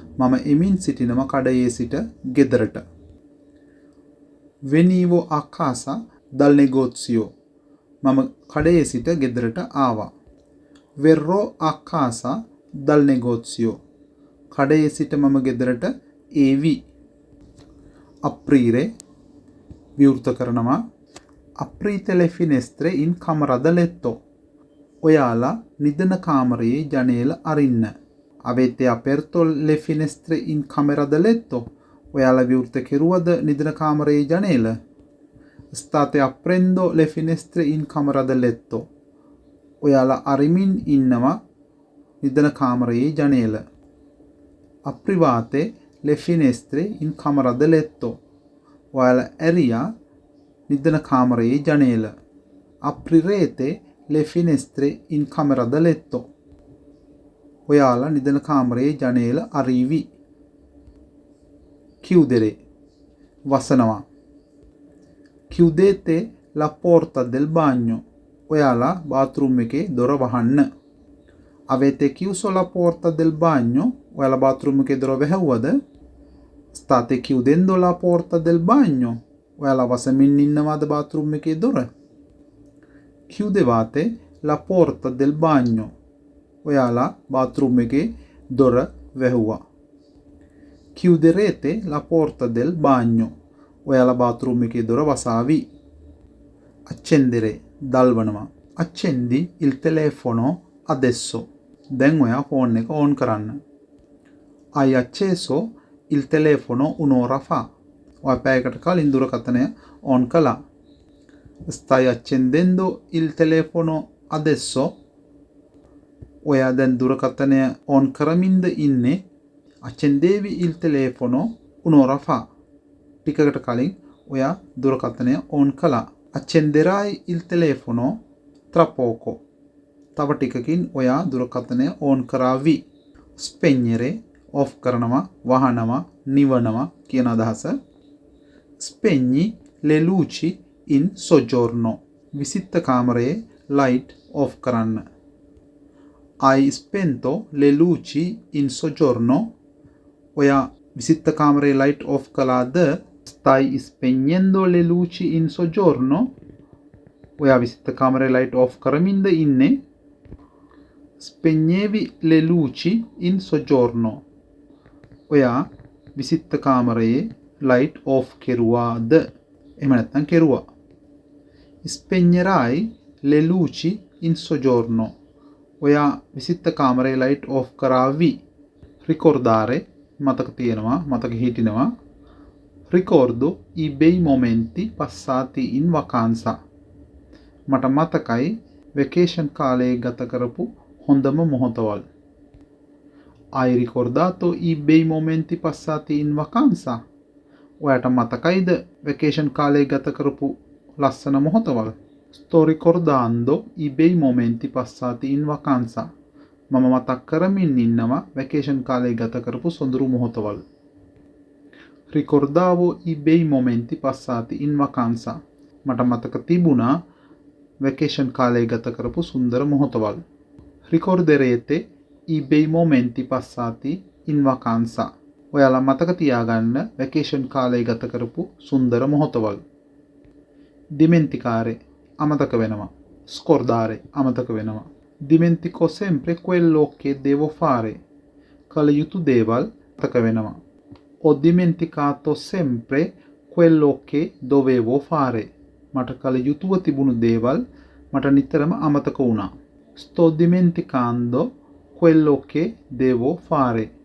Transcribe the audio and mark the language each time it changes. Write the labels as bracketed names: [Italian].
[Sinhala] මම එමින් සිටිනවා කඩයේ සිට ගෙදරට. [Italian] Venivo a casa dal negozio. [Sinhala] මම කඩයේ සිට ගෙදරට ආවා. [Italian] Verrò a casa dal negozio. [Sinhala] කඩයේ සිට මම ගෙදරට ඒවි. [Italian] Aprire [Sinhala] විවෘත කරනවා. [Italian] Aprite le finestre in camera da letto. [Sinhala] ඔයාලා නිදන කාමරයේ ජනේල අරින්න. [Italian] Avete aperto le finestre in camera da letto? [Sinhala] ඔයාලා විවෘත කෙරුවද නිදන කාමරයේ ජනේල? [Italian] State aprendo le finestre in camera da letto. [Sinhala] ඔයාලා අරිමින් ඉන්නවා නිදන කාමරයේ ජනේල. [Italian] Aprivate le finestre in camera da letto. [Sinhala] ඔයාලා ඇරියා නිදන කාමරයේ ජනේල. [Italian] Aprirete le finestre in camera da letto. [Sinhala] ඔයාලා නිදන කාමරයේ ජනේල අරීවි. [Italian] Chiudere [Sinhala] වසනවා. [Italian] Chiudete la porta del bagno. [Sinhala] ඔයාලා bathroom එකේ දොර වහන්න. [Italian] Avete chiuso la porta del bagno? [Sinhala] ඔයාලා bathroom එකේ දොර වැහුවද? [Italian] State chiudendo la porta del bagno? [Sinhala] ඔයාලා වසමින් ඉන්නවද bathroom එකේ දොර? [Italian] Chiudevate la porta del bagno? [Sinhala] ඔයාලා bathroom එකේ දොර වැහුවා. [Italian] Chiuderete la porta del bagno? [Sinhala] ඔයාලා bathroom එකේ දොර වසාවි. [Italian] Accendere [Sinhala] දල්වනවා. [Italian] accendi il telefono adesso. [Sinhala] දැන් ඔයා ෆෝන් එක ඕන් කරන්න. [Italian] hai acceso il telefono un'ora fa. [Sinhala] ඔයා පැයකට කලින් දුරකථනය ඕන් කළා. [Italian] stai accendendo il telefono adesso. [Sinhala] ඔයා දැන් දුරකථනය ඕන් කරමින්ද ඉන්නේ. [Italian] accendevi il telefono un'ora fa. [Sinhala] ටිකකට කලින් ඔයා දුරකථනය ඕන් කළා. [Italian] accenderai il telefono tra poco. [Sinhala] තව ටිකකින් ඔයා දුරකථනය ඕන් කරાવી. [Italian] spegnere [Sinhala] off කරනවා, වහනවා, නිවනවා කියන අදහස. [Italian] spegni le luci in soggiorno. [Sinhala] විසිත්ත කාමරයේ light off කරන්න. [Italian] hai spento le luci in soggiorno. [Sinhala] ඔයා විසිත්ත කාමරයේ light off කළාද? [Italian] stai spegnendo le luci in soggiorno. [Sinhala] ඔයා විසිත්ත කාමරයේ light off කරමින්ද ඉන්නේ. [Italian] spegnevi le luci in soggiorno. [Sinhala] ඔයා විසිත්ත කාමරයේ light off කෙරුවාද? එහෙම නැත්නම් කෙරුවා. [Italian] spegnerai le luci in soggiorno. [Sinhala] ඔයා විසිත්ත කාමරයේ light off කරાવી. [Italian] ricordare [Sinhala] මතක තියෙනවා, මතක හිටිනවා. [Italian] ricordo i bei momenti passati in vacanza. [Sinhala] මට මතකයි vacation කාලයේ ගත කරපු හොඳම මොහොතවල්. [Italian] hai ricordato i bei momenti passati in vacanza. [Sinhala] ඔයාට මතකයිද vacation කාලයේ ගත කරපු ලස්සන මොහොතවල්? [Italian] sto ricordando i bei momenti passati in vacanza. [Sinhala] මම මතක් කරමින් ඉන්නවා vacation කාලයේ ගත කරපු සොඳුරු මොහොතවල්. [Italian] ricordavo i bei momenti passati in vacanza. [Sinhala] මට මතක තිබුණා vacation කාලයේ ගත කරපු සුන්දර මොහොතවල්. [Italian] ricorderete i bei momenti passati in vacanza. [Sinhala] ඔයාලා මතක තියාගන්න vacation කාලයේ ගත කරපු සුන්දර මොහොතවල්. [Italian] dimenticare [Sinhala] අමතක වෙනවා. [Italian] scordare [Sinhala] අමතක වෙනවා. [Italian] dimentico sempre quello che devo fare. [Sinhala] කල යුතු දේවල් මතක වෙනවා. [Italian] ho dimenticato sempre quello che dovevo fare. [Sinhala] මට කල යුතුව තිබුණු දේවල් මට නිතරම අමතක වුණා. [Italian] sto dimenticando quello che devo fare.